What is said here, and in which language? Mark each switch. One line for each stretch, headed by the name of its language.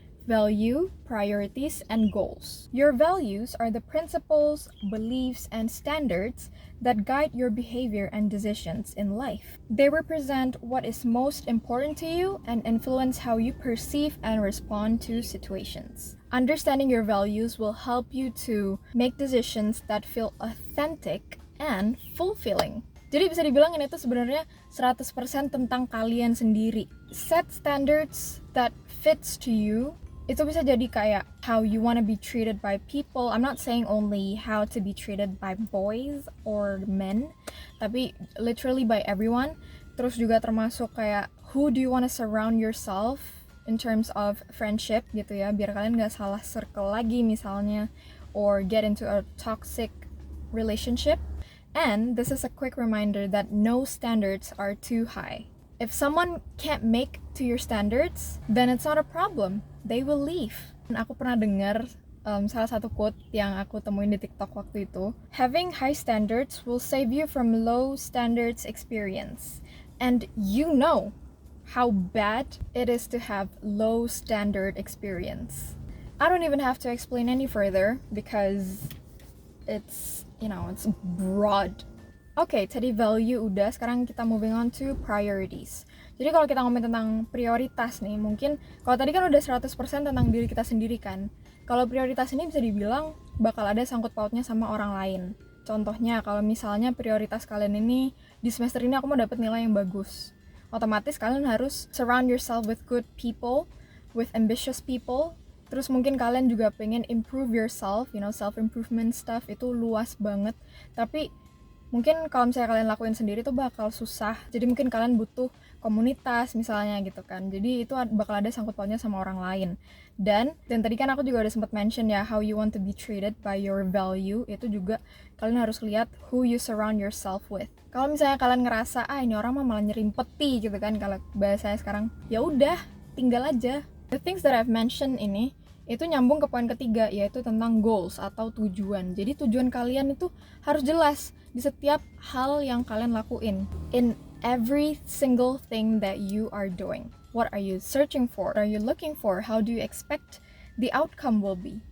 English: Value, priorities, and goals. Your values are the principles, beliefs, and standards that guide your behavior and decisions in life. They represent what is most important to you and influence how you perceive and respond to situations. Understanding your values will help you to make decisions that feel authentic and fulfilling.
Indonesian: Jadi bisa dibilang ini tuh sebenarnya 100% tentang kalian sendiri.
English: Set standards that fits to you.
Indonesian: Itu bisa jadi kayak
English: how you want to be treated by people. I'm not saying only how to be treated by boys or men,
Indonesian: tapi
English: literally by everyone.
Indonesian: Terus juga termasuk kayak
English: who do you want to surround yourself in terms of friendship
Indonesian: gitu ya, biar kalian gak salah circle lagi misalnya,
English: or get into a toxic relationship. And this is a quick reminder that no standards are too high. If someone can't make to your standards, then it's not a problem. They will leave.
Indonesian: Aku pernah dengar salah satu quote yang aku temuin di TikTok waktu itu.
English: Having high standards will save you from low standards experience. And you know how bad it is to have low standard experience. I don't even have to explain any further because it's, it's broad.
Indonesian: Oke, tadi value udah, sekarang kita
English: moving on to priorities.
Indonesian: Jadi kalau kita ngomongin tentang prioritas nih, mungkin kalau tadi kan udah 100% tentang diri kita sendiri kan. Kalau prioritas ini bisa dibilang bakal ada sangkut pautnya sama orang lain. Contohnya kalau misalnya prioritas kalian ini di semester ini aku mau dapat nilai yang bagus. Otomatis kalian harus
English: surround yourself with good people, with ambitious people,
Indonesian: Terus mungkin kalian juga pengen
English: improve yourself, self improvement stuff
Indonesian: itu luas banget. Tapi mungkin kalau misalnya kalian lakuin sendiri tuh bakal susah. Jadi mungkin kalian butuh komunitas misalnya gitu kan. Jadi itu bakal ada sangkut pautnya sama orang lain. Dan tadi kan aku juga udah sempat mention ya,
English: how you want to be treated by your value.
Indonesian: Itu juga kalian harus lihat
English: who you surround yourself with.
Indonesian: Kalau misalnya kalian ngerasa ini orang mah malah nyerimpeti gitu kan, kalau bahasanya sekarang, ya udah tinggal aja.
English: The things that I've mentioned
Indonesian: ini itu nyambung ke poin ketiga, yaitu tentang goals atau tujuan. Jadi tujuan kalian itu harus jelas di setiap hal yang kalian lakuin.
English: In every single thing that you are doing. What are you searching for? What are you looking for? How do you expect the outcome will be?